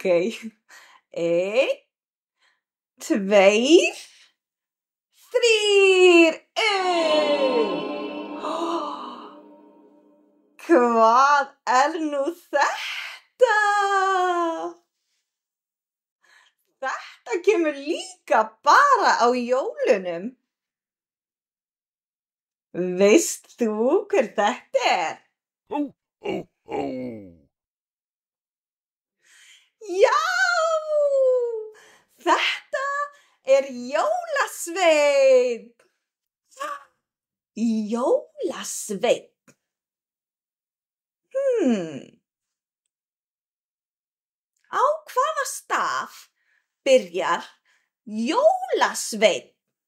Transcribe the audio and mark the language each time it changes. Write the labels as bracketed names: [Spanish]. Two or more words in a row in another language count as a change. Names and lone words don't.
[Icelandic] 1, 2, 3, Hvað er nú þetta? Þetta kemur líka bara á jólunum. Veist þú hver þetta er? Ho, ho, ho. Já! Þetta er jólasveinn. Jólasveinn. Á hvaða staf byrjar jólasveinn?